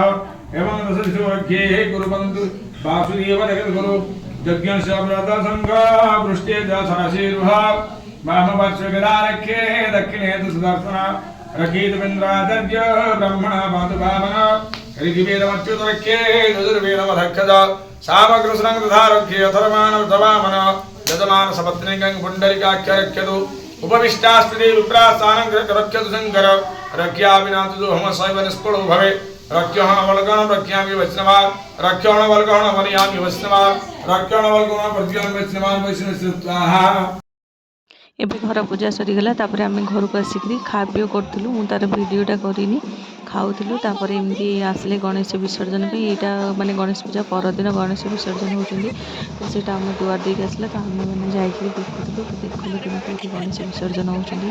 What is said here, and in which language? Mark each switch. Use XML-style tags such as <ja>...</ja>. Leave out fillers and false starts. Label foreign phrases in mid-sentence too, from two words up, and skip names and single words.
<sa>एवं दशदिशो रक्षेः कुर्वन्तु वासुदेव जगद्गुरु यज्ञस्य व्रत संघ वृष्टे च सरसीरुह वामपार्श्वे रक्षे दक्षिणे तु सुदर्शना रकीतविन्द्राचार्य ब्रह्मण पातु वामनः ऋग्वेदमच्युत रक्षे यजुर्वेदमधक्षज सामग्रसुरं तथा रक्षे अथर्वाणवृतवामनः यजमान सपत्नीकं पुण्डरीकाख्य रक्षतु उपविष्टास्त्रिदेवी विप्रास्थानं रक्षतु शङ्कर रक्ष्या विना तु हम सैव निष्फलो भवे रक्षण बलगण रक्षामि वैष्णवान् रक्षण बलगण वरयामि वैष्णवान् रक्षण बलगण प्रज्ञान वैष्णवान् वैष्णव स्वाहा।</sa> <or>ଏବେ ଘର ପୂଜା ସରିଗଲା ତାପରେ ଆମେ ଘରକୁ ଆସିକିରି ଖା ପିଅ କରୁଥିଲୁ। ମୁଁ ତାର ଭିଡ଼ିଓଟା କରିନି, ଖାଉଥିଲୁ। ତାପରେ ଏମିତି ଆସିଲେ ଗଣେଶ ବିସର୍ଜନ ପାଇଁ। ଏଇଟା ମାନେ ଗଣେଶ ପୂଜା ପରଦିନ ଗଣେଶ ବିସର୍ଜନ ହେଉଛନ୍ତି, ତ ସେଇଟା ଆମ ଦୁଆର ଦେଇକି ଆସିଲା। ତ ଆମେମାନେ ଯାଇକିରି ଦେଖୁଥିଲୁ, ଦେଖିଲୁ କେମିତି ଏଠି ଗଣେଶ ବିସର୍ଜନ ହେଉଛନ୍ତି।</or>